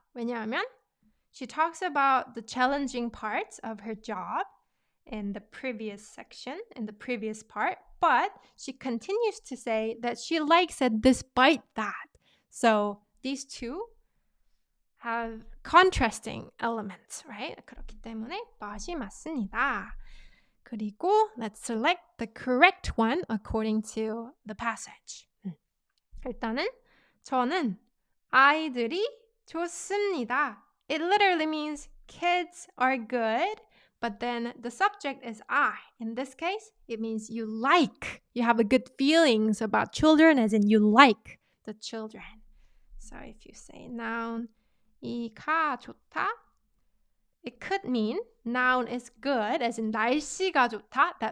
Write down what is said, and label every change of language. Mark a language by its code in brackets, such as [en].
[ko] 왜냐하면 [en] she talks about the challenging parts of her job in the previous section, in the previous part, but she continues to say that she likes it despite that. So these two have contrasting elements, right? [ko] 그렇기 때문에 but이 맞습니다. 그리고 [en] let's select the correct one according to the passage. [ko] 일단은 저는 아이들이 좋습니다. [en] It literally means kids are good, but then the subject is I. In this case, it means you like. You have a good feelings about children as in you like the children. So if you say noun, [ko] 이가 좋다, [en] it could mean noun is good, as in [ko] 날씨가 좋다.